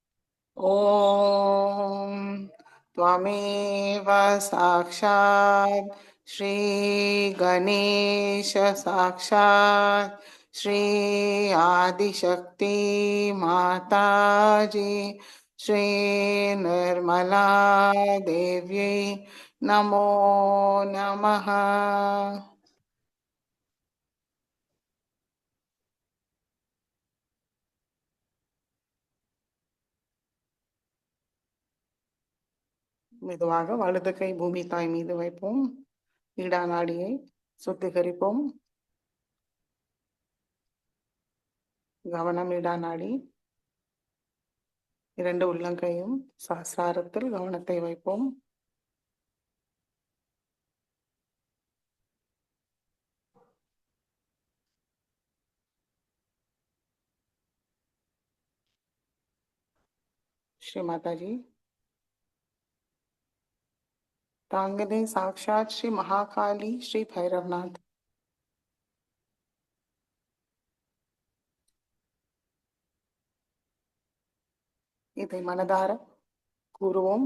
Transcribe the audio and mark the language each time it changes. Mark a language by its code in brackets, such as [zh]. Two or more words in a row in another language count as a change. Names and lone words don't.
[sa] ॐ त्वमेव साक्षात् श्रीगणेश साक्षात् श्री आदिशक्ति माताजी श्री निर्मला देव्यै नमो नमः. [ta] மெதுவாக வலது கை பூமி தாய் மீது வைப்போம். இடா நாடியை சுத்திகரிப்போம். கவனம் இடா நாடி. இரண்டு உள்ளங்கையும் சஹஸ்ராரத்தில் கவனத்தை வைப்போம். श्री माता जी, தாங்களே சாக்ஷாத் ஸ்ரீ மகாகாளி ஸ்ரீ பைரவ்நாத். இதை மனதார கூறுவோம்.